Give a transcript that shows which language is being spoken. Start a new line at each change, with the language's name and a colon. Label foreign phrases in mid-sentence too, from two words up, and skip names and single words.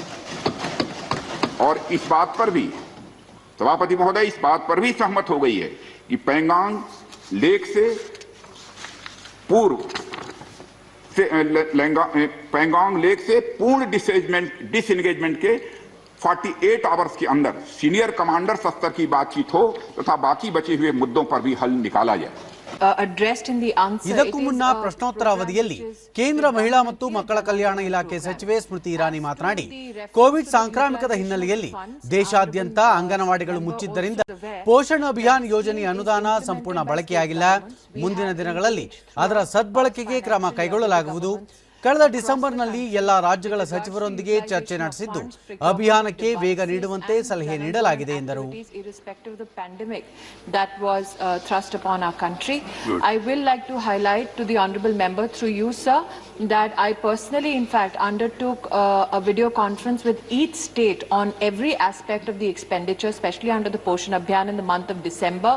Hindi: और इस बात पर भी सभापति महोदय इस बात पर भी सहमत हो गई है कि पैंगोंग लेक से पूर्व पैंगोंग लेक से पूर्ण डिसएंगेजमेंट के 48 आवर्स के अंदर
English: senior commander
Hindi: स्तर की बातचीत हो तथा बाकी बचे हुए मुद्दों पर भी हल निकाला जाए.
Kannada: ಇದಕ್ಕೂ ಮುನ್ನ ಪ್ರಶ್ನೋತ್ತರ ಅವಧಿಯಲ್ಲಿ ಕೇಂದ್ರ ಮಹಿಳಾ ಮತ್ತು ಮಕ್ಕಳ ಕಲ್ಯಾಣ ಇಲಾಖೆ ಸಚಿವೆ ಸ್ಮೃತಿ ಇರಾನಿ ಮಾತನಾಡಿ, ಕೋವಿಡ್ ಸಾಂಕ್ರಾಮಿಕದ ಹಿನ್ನೆಲೆಯಲ್ಲಿ ದೇಶಾದ್ಯಂತ ಅಂಗನವಾಡಿಗಳು ಮುಚ್ಚಿದ್ದರಿಂದ ಪೋಷಣ್ ಅಭಿಯಾನ್ ಯೋಜನೆಯ ಅನುದಾನ ಸಂಪೂರ್ಣ ಬಳಕೆಯಾಗಿಲ್ಲ. ಮುಂದಿನ ದಿನಗಳಲ್ಲಿ ಅದರ ಸದ್ಬಳಕೆಗೆ ಕ್ರಮ ಕೈಗೊಳ್ಳಲಾಗುವುದು. ಕಳೆದ ಡಿಸೆಂಬರ್ನಲ್ಲಿ ಎಲ್ಲ ರಾಜ್ಯಗಳ ಸಚಿವರೊಂದಿಗೆ ಚರ್ಚೆ ನಡೆಸಿದ್ದು ಅಭಿಯಾನಕ್ಕೆ ವೇಗ ನೀಡುವಂತೆ ಸಲಹೆ ನೀಡಲಾಗಿದೆ ಎಂದರು.
English: I will like to highlight to the honorable member through you, sir, that I personally in fact undertook a video conference with each state on every aspect of the expenditure, especially under the Poshan Abhiyan in the month of December.